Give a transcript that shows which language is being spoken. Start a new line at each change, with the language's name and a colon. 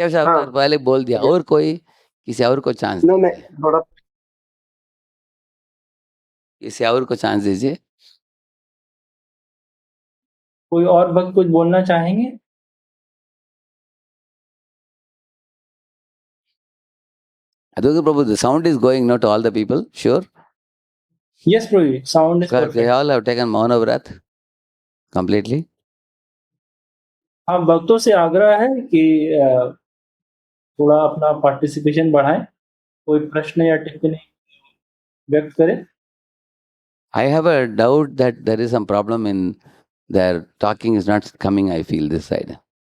Hindi: हाँ, अवतार पहले बोल दिया, और कोई किसी और को चांस नहीं दीजिए, थोड़ा किसी और को चांस दीजिए। कोई और भक्त कुछ बोलना चाहेंगे?
English: Advaita Prabhu, the sound is going now to all the people, sure? Yes, Prabhu, sound is They perfect. all have taken Mauna Vrat completely.
Hindi: हाँ, भक्तों से आग्रह है कि थोड़ा अपना पार्टिसिपेशन बढ़ाएँ। कोई प्रश्न या टिप्पणी व्यक्त करें।
English: I have a doubt that there is some problem in their talking is not coming, I feel, this side.